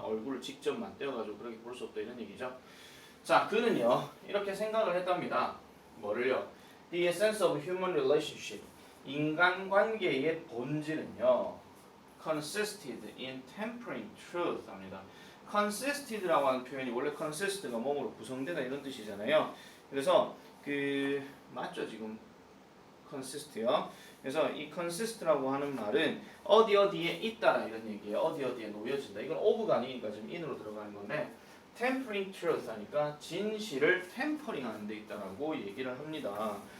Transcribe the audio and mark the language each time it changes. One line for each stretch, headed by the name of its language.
Korean: 얼굴을 직접 맞대어가지고 그렇게 볼 수 없다 이런 얘기죠. 자, 그는요 이렇게 생각을 했답니다. 뭐를요?
English: The essence of human relationship,
Korean: 인간관계의 본질은요
English: consisted in tempering truth
Korean: 합니다. consisted라고 하는 표현이 원래 consist가 몸으로 구성되다 이런 뜻이잖아요. 그래서 그 맞죠 지금 consist요. 그래서 이 consist라고 하는 말은 어디에 있다라 이런 얘기예요. 어디에 놓여진다. 이건 of가 아니니까 지금 in으로 들어가는 건데
English: tempering truth
Korean: 하니까 진실을 템퍼링 하는 데 있다라고 얘기를 합니다.